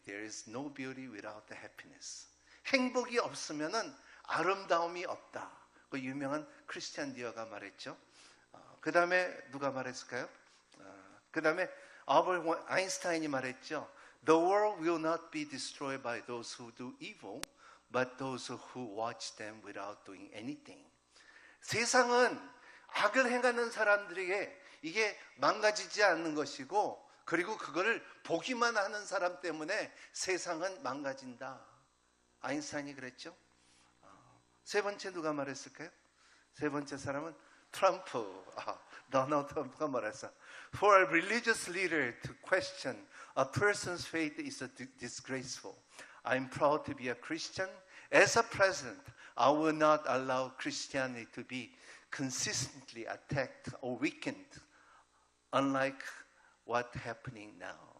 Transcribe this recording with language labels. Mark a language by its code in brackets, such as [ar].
[en] There is no beauty without the happiness. [ko] 행복이 없으면은 아름다움이 없다. 그 유명한 크리스티안 디어가 말했죠. 그 다음에 누가 말했을까요? 그 다음에 알버트 아인슈타인이 말했죠. [en] The world will not be destroyed by those who do evil, but those who watch them without doing anything. [ko] 세상은 악을 행하는 사람들에게 이게 망가지지 않는 것이고, 그리고 그거를 보기만 하는 사람 때문에 세상은 망가진다. 아인슈타인이 그랬죠. 세 번째 누가 말했을까요? 세 번째 사람은 트럼프. 도널드 트럼프가 말했어. [en] For a religious leader to question a person's faith is disgraceful. I'm proud to be a Christian. As a president, I will not allow Christianity to be consistently attacked or weakened, unlike what's happening now.